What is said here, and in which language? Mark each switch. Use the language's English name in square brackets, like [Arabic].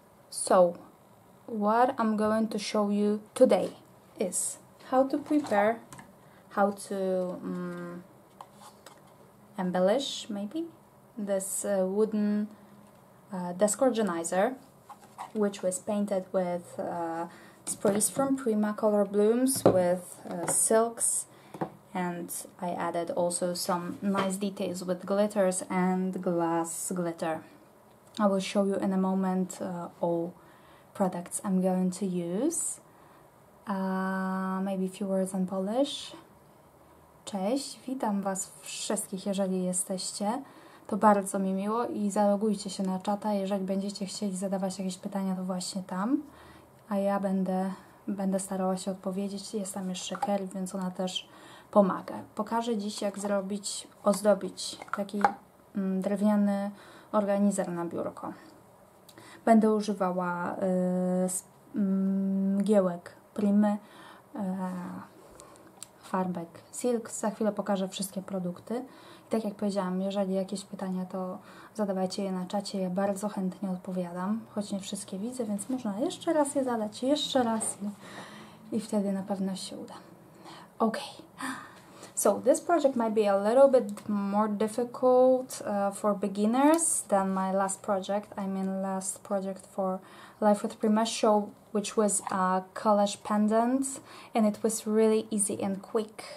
[English] So what I'm going to show you today is how to prepare, how to embellish maybe this wooden desk organizer, which was painted with sprays from Prima color blooms with silks, and I added also some nice details with glitters and glass glitter. I will show you in a moment all products I'm going to use. Maybe a few words in Polish. [Polish] Cześć, witam Was wszystkich, jeżeli jesteście. To bardzo mi miło i zalogujcie się na czata, jeżeli będziecie chcieli zadawać jakieś pytania, to właśnie tam. A ja będę starała się odpowiedzieć. Jest tam jeszcze Kerry, więc ona też pomaga. Pokażę dziś, jak ozdobić taki drewniany organizer na biurko. Będę używała mgiełek Primy, farbek Silk. Za chwilę pokażę wszystkie produkty. I tak jak powiedziałam, jeżeli jakieś pytania, to zadawajcie je na czacie. Ja bardzo chętnie odpowiadam, choć nie wszystkie widzę, więc można jeszcze raz je zadać, jeszcze raz i wtedy na pewno się uda. [English] Okay. So this project might be a little bit more difficult for beginners than my last project. I mean last project for Life with Prima show, which was a collage pendant, and it was really easy and quick.